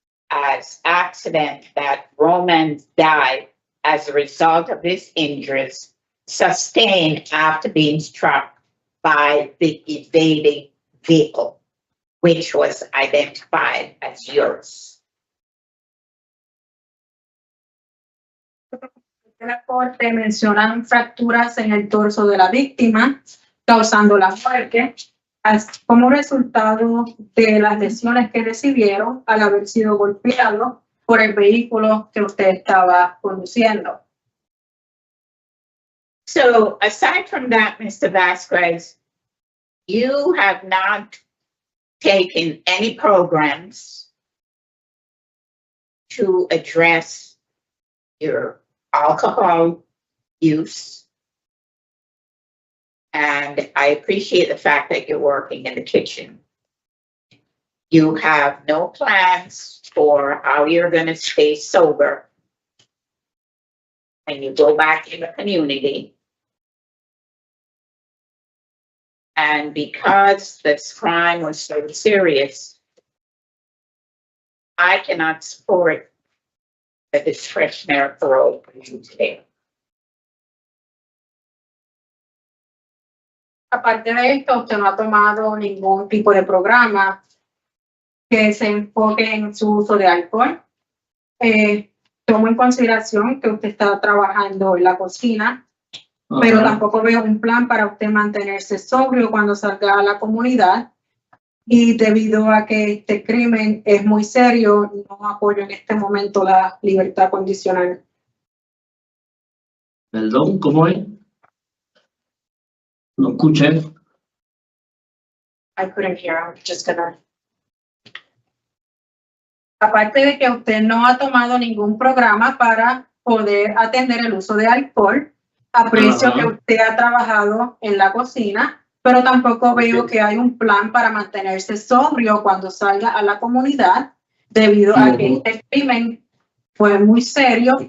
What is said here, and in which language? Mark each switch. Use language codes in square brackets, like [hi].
[en] as accident, that Roman died as a result of his injuries sustained after being struck by the evading vehicle, which was identified as yours. [es] La corte mencionan fracturas en el torso de la víctima, causando la muerte, como resultado de las lesiones que recibieron al haber sido golpeado por el vehículo que usted estaba conduciendo. [en] So aside from that, Mr. Vazquez, you have not taken any programs to address your alcohol use. And I appreciate the fact that you're working in the kitchen. You have no plans for how you're going to stay sober when you go back in the community. And because this crime was so serious, I cannot support a discretionary parole for you today. [es] Aparte de esto, usted no ha tomado ningún tipo de programa que se enfoque en su uso de alcohol. Tomo en consideración que usted está trabajando en la cocina, pero tampoco veo un plan para usted mantenerse sobrio cuando salga a la comunidad. Y debido a que este crimen es muy serio, no apoyo en este momento la libertad condicional. Perdón, ¿cómo es? No escuché. [en] I couldn't hear, I'm just gonna. [es] Aparte de que usted no ha tomado ningún programa para poder atender el uso de alcohol, aprecio que usted ha trabajado en la cocina, pero tampoco veo que hay un plan para mantenerse sobrio cuando salga a la comunidad, debido a que este crimen fue muy serio.